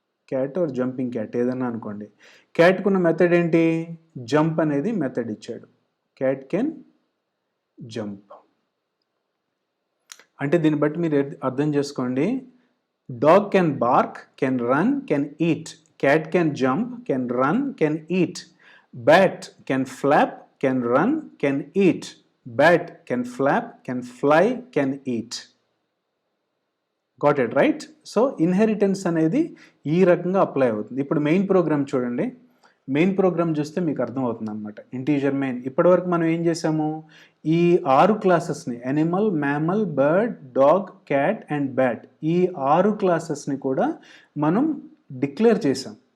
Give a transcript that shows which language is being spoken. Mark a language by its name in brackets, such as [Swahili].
[Telugu] Cat are jumping cat ఏదన్నా అనుకోండి. క్యాట్కున్న method ఏంటి? జంప్ అనేది మెథడ్ ఇచ్చాడు. [English] Cat can jump. [Telugu] అంటే దీన్ని బట్టి మీరు అర్థం చేసుకోండి. [English] Dog can bark, can run, can eat. cat can jump, can run, can eat. Bat can flap, can run, can eat. Bat can flap, can fly, can eat. Got it right. [Telugu] So inheritance అనేది ఈ రకంగా apply అవుతుంది. ఇప్పుడు main programme చూడండి. Main programme చూస్తే మీకు అర్థమవుతుంది అనమాట. Integer main. ఇప్పటివరకు మనం ఏం చేసాము, ఈ 6 క్లాసెస్ని animal, mammal, bird, dog, cat and bat, ఈ 6 క్లాసెస్ని కూడా మనం డిక్లేర్ చేసాం.